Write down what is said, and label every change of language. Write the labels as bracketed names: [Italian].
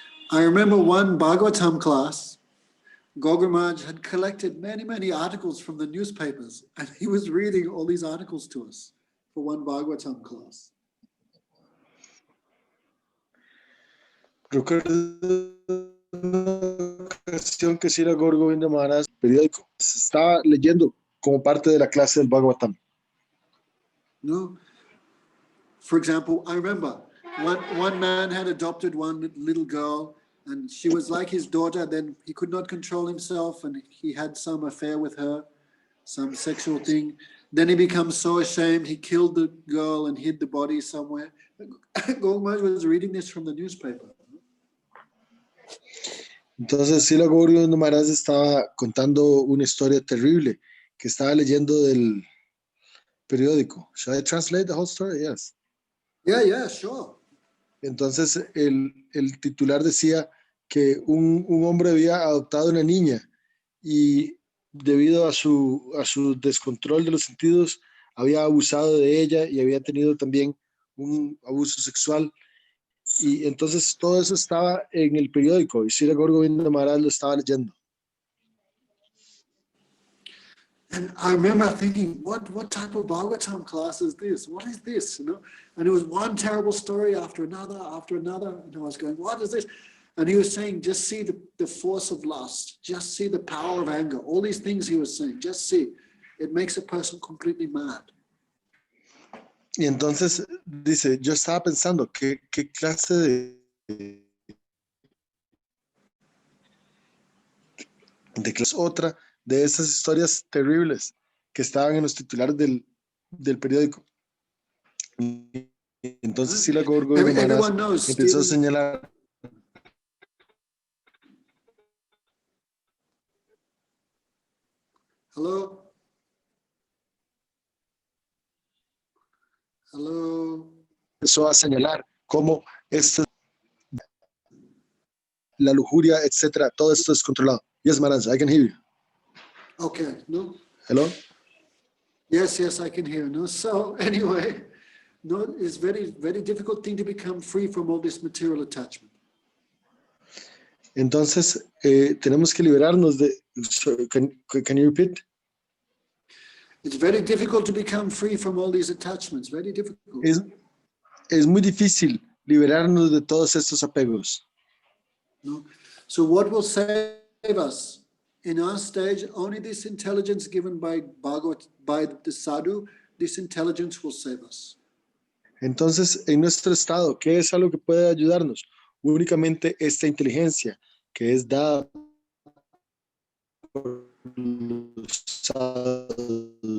[English] I remember one Bhagavatam class, Gogamaj had collected many articles from the newspapers, and he was reading all these articles to us for one Bhagavatam class. [Spanish] Recuerdo una ocasión que Srila Gaur Govinda Maharaj, periódico, se estaba leyendo como parte de la clase del Bhagavatam. [English] No? For example, I remember one man had adopted one little girl, and she was like his daughter. Then he could not control himself, and he had some affair with her, some sexual thing. Then he becomes so ashamed, he killed the girl and hid the body somewhere. Gogmaj was reading this from the newspaper. [Spanish] Entonces, Srila Gaur Govinda Maharaj estaba contando una historia terrible que estaba leyendo del periódico. [English] Should I translate the whole story? Yes. Yeah, sure. [Spanish] Entonces, el titular decía que un hombre había adoptado una niña y debido a su descontrol de los sentidos, había abusado de ella y había tenido también un abuso sexual. Y entonces todo eso estaba en el periódico y Srila Gaur Govinda Maharaj lo estaba leyendo. [English] And I remember thinking, what type of Bhagavatam class is this? What is this? You know? And it was one terrible story after another. And I was going, what is this? And he was saying, just see the force of lust. Just see the power of anger. All these things he was saying, just see. It makes a person completely mad. [Spanish] Y entonces dice, yo estaba pensando, ¿qué clase de clase otra de esas historias terribles que estaban en los titulares del periódico? Y entonces Srila Gaur Govinda Maharaj empezó a señalar. [English] Hello? [Spanish] Empezó a señalar cómo la lujuria, etcétera, todo esto es controlado. [English] Yes, Maharaj, I can hear you. Okay, no? Hello? Yes, yes, I can hear. No, so anyway, no, it's very, very difficult thing to become free from all this material attachment. [Spanish] Entonces, tenemos que liberarnos de... [English] Can you repeat? It's very difficult to become free from all these attachments. Very difficult. [Spanish] Es muy difícil liberarnos de todos estos apegos. [English] No? So what will save us? In our stage, only this intelligence given by Bhagavat, by the sadhu, this intelligence will save us. [Spanish] Entonces, en nuestro estado, ¿qué es algo que puede ayudarnos? Únicamente esta inteligencia que es dada por los sadhus.